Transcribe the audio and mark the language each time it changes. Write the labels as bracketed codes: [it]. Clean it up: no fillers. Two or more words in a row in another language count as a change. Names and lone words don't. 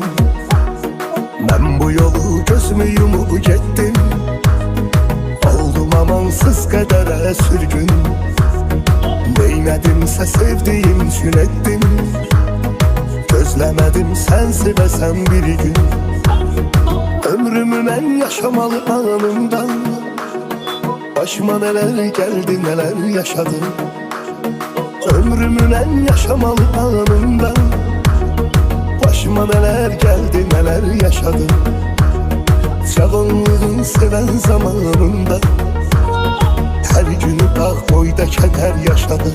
[az] Mən bu yolu gözümü yumup getdim. Oldum amansız qədərə sürgün. Neynədimsə sevdiyim üçün etdim. Gözləmədim sən sevəsən bir gün. Ömrümü mən yaşamalı anımdan. [tr] Başıma neler geldi neler yaşadım. [az] Ömrümü mən yaşamalı anımdan. [tr] Başıma neler geldi neler yaşadım. Cavanlığın seven zamanında her günü dağ boyda keder yaşadım.